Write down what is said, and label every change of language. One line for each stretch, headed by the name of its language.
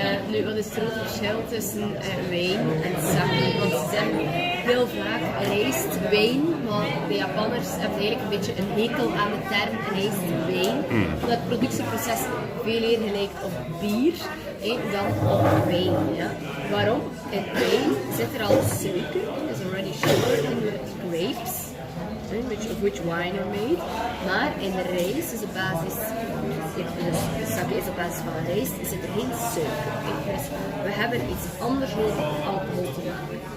Dutch: Nu, wat is het grote verschil tussen wijn en sake? Want ze zeggen heel vaak rijst, wijn, maar de Japanners hebben eigenlijk een beetje een hekel aan de term rijst, wijn. Omdat het productieproces veel eerder lijkt op bier dan op wijn. Ja. Waarom? In wijn zit er al suiker,
English: is already sugar in the grapes, of which wine are made.
Dutch: Maar in de rijst is de basis, de sake is op basis van rijst, zit er geen suiker in. Dus we hebben iets anders nodig om alcohol te maken.